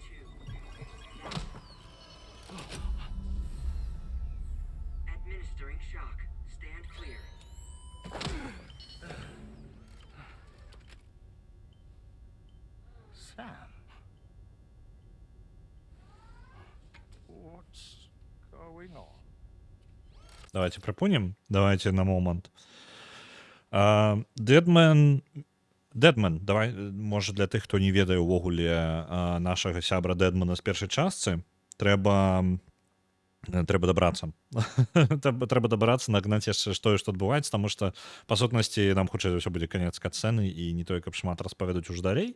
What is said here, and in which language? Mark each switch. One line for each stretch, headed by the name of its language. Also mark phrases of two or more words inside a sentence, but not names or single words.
English: Administering shock. Stand clear. Sam. What's going on?
Russian: Давайте припунем. Давайте на момент.
Belarusian: Дедмен Дэдман, давай, можа, для тых, хто не ведае ўвогуле нашага сябра Дэдмана з першай частцы, трэба дабрацца. Трэба дабрацца, нагнаць яшчэ тое, што адбываецца, таму што, па сутнасці, нам хутчэй за ўсё будзе канец катсцэны і не тое, каб шмат распавядаць уж далей.